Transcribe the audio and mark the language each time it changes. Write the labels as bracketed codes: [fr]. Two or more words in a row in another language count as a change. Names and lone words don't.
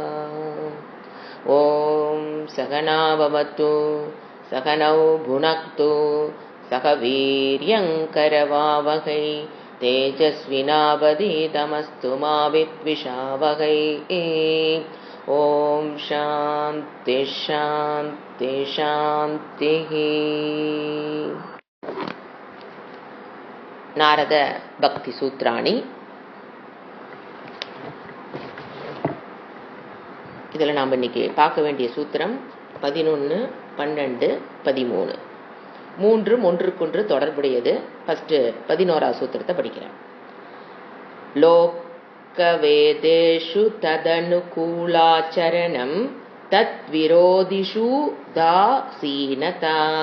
[sa] ॐ सहना भवतु सहनौ भुनक्तु सह वीर्यङ्करवावहै तेजस्विनावधीतमस्तु मा विद्विषावहै। ॐ शान्ति शान्ति शान्तिः। नारद भक्ति सूत्राणि. [ta] இதில் நாம் இன்னைக்கு பார்க்க வேண்டிய சூத்திரம் 11, 12, 13. மூன்றும் ஒன்றுக்கொன்று தொடர்புடையது. ஃபர்ஸ்ட் 11ஆவது சூத்திரத்தை படிக்கிறேன். [sa] लोकवेदेषु तदनुकूलाचरणं तद् विरोधिषु दासीनता.